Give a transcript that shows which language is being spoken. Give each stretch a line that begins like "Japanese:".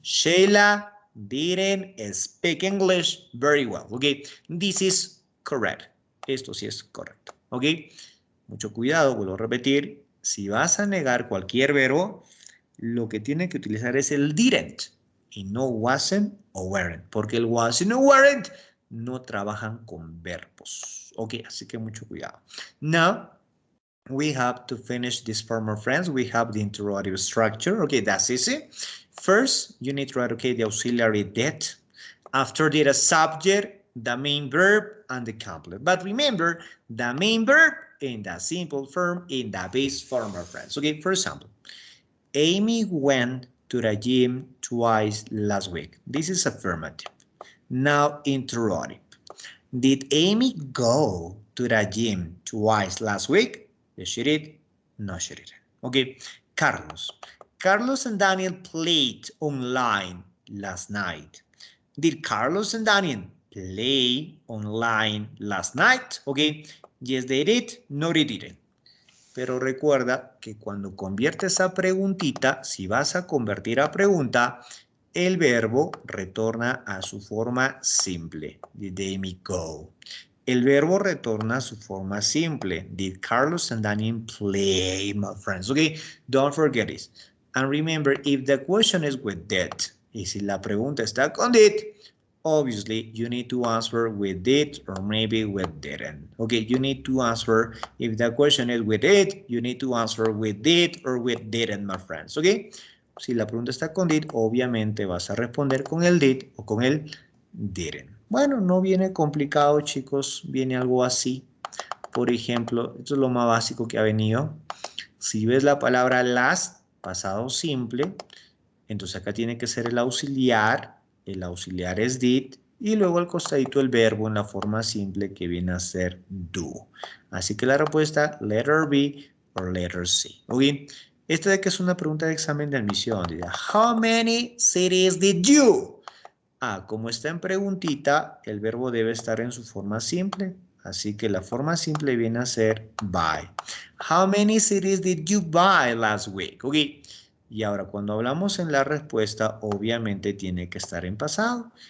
English: Sheila didn't speak English very well, ¿ok? This is correct.
Spanish: Esto sí es correcto, ¿ok? Mucho cuidado, vuelvo a repetir. si vas a negar cualquier verbo, lo que tiene que utilizar es el didn't y no wasn't o weren't, porque el wasn't o weren't no trabajan con verbos. Ok, así que mucho cuidado.
English: Now, we have to finish this form, my friends. We have the interrogative structure. Okay, that's easy. First, you need to write, okay, the auxiliary did. After that, a subject, the main verb, and the complement. But remember, the main verb in the simple form, in the base form, my friends. Okay, for example, Amy went to the gym twice last week. This is affirmative. Now, interrogative. Did Amy go to the gym twice last week? Yes, she did. No, she didn't. Okay, Carlos. Carlos and Daniel played online last night. Did Carlos and Daniel play online last night? Okay, yes, they did. No, they didn't.
Spanish: Pero recuerda que cuando conviertes a preguntita, si vas a convertir a pregunta, el verbo retorna a su forma simple.
English: Did Amy go?
Spanish: El verbo retorna a su forma simple.
English: Did Carlos and Daniel play, my friends? Okay, don't forget this. And remember, if the question is with did,
Spanish: y si la pregunta está con did,
English: obviously you need to answer with did or maybe with didn't. Okay, you need to answer, if the question is with it, you need to answer with did or with didn't, my friends.
Spanish: Okay, si la pregunta está con did, obviamente vas a responder con el did o con el didn't. Bueno, no viene complicado, chicos, viene algo así. Por ejemplo, esto es lo más básico que ha venido. Si ves la palabra last, pasado simple, entonces acá tiene que ser el auxiliar es did, y luego al costadito el verbo en la forma simple que viene a ser do. Así que la respuesta, letter B o letter C. ¿Ok? Esta de que es una pregunta de examen de admisión.
English: Dice, how many cities did you?
Spanish: Como está en preguntita, el verbo debe estar en su forma simple. Así que la forma simple viene a ser buy.
English: How many cities did you buy last week? Ok.
Spanish: Y ahora cuando hablamos en la respuesta, obviamente tiene que estar en pasado.